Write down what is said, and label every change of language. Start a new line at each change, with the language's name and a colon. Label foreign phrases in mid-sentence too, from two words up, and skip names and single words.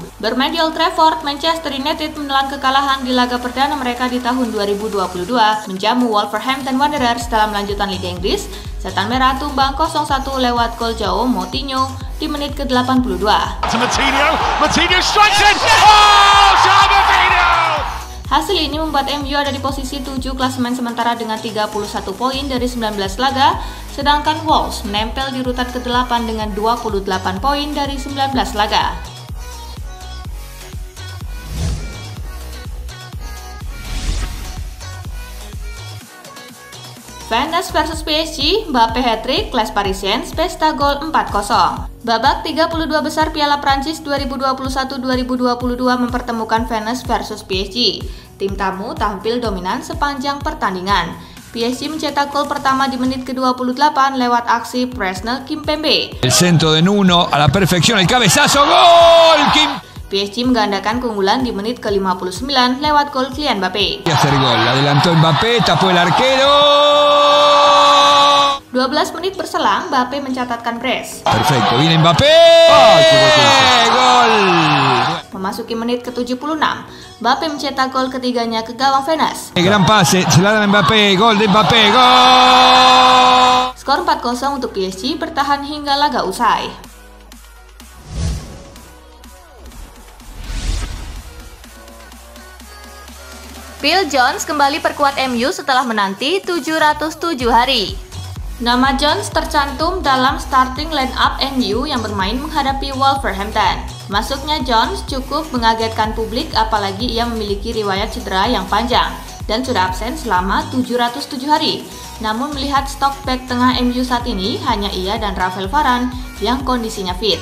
Indonesian: Bermain di Old Trafford, Manchester United menelan kekalahan di laga perdana mereka di tahun 2022, menjamu Wolverhampton Wanderers dalam lanjutan Liga Inggris Setan Merah tumbang 0-1 lewat gol João Moutinho di menit ke-82.
English: Moutinho strikes it! Oh, João Moutinho!
Indonesian: Hasil ini membuat MU ada di posisi 7 klasemen sementara dengan 31 poin dari 19 laga, sedangkan Wolves menempel di urutan ke-8 dengan 28 poin dari 19 laga. Vannes versus PSG, Mbappé hat-trick, Les Parisiens, pesta gol 4-0. Babak 32 besar Piala Prancis 2021-2022 mempertemukan Vannes versus PSG. Tim tamu tampil dominan sepanjang pertandingan. PSG mencetak gol pertama di menit ke-28 lewat aksi Presnel Kimpembe.
Spanish: El centro de Nuno a la perfección, el cabezazo, gol!
Indonesian: PSG menggandakan keunggulan di menit ke-59 lewat gol Kylian Mbappé.
Spanish: Hacer gol, adelantó Mbappé, tapó el arquero.
Indonesian: 12 menit berselang, Mbappé mencatatkan brace.
Spanish: Perfecto, viene Mbappé. Gol.
Indonesian: Memasuki menit ke-76, Mbappé mencetak gol ketiganya ke gawang Vannes.
Spanish: Gran pase, se la dan Mbappé, gol de Mbappé, gol.
Indonesian: Skor 4-0 untuk PSG bertahan hingga laga usai. Phil Jones kembali perkuat MU setelah menanti 707 hari. Nama Jones tercantum dalam
English: starting line-up
Indonesian: MU yang bermain menghadapi Wolverhampton. Masuknya Jones cukup mengagetkan publik apalagi ia memiliki riwayat cedera yang panjang dan sudah absen selama 707 hari. Namun melihat stok bek tengah MU saat ini hanya ia dan Rafael Varane yang kondisinya fit.